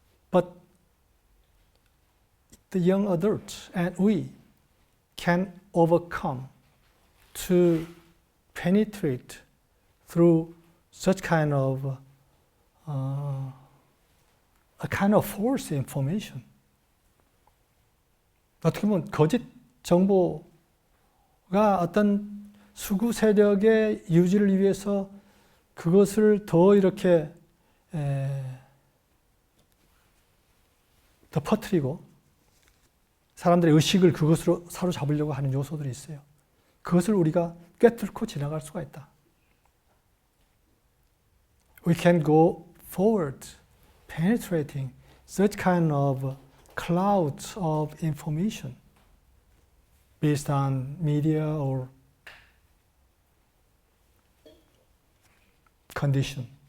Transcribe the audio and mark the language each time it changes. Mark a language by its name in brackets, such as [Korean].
[English] But the young adults and we can overcome to penetrate through such kind of a kind of false information. [Korean] 어떻게 보면 거짓 정보가 어떤 수구 세력의 유지를 위해서 그것을 더 이렇게 더 퍼뜨리고 사람들의 의식을 그것으로 사로잡으려고 하는 요소들이 있어요. 그것을 우리가 꿰뚫고 지나갈 수가 있다. [English] We can go forward, penetrating such kind of clouds of information based on media or condition.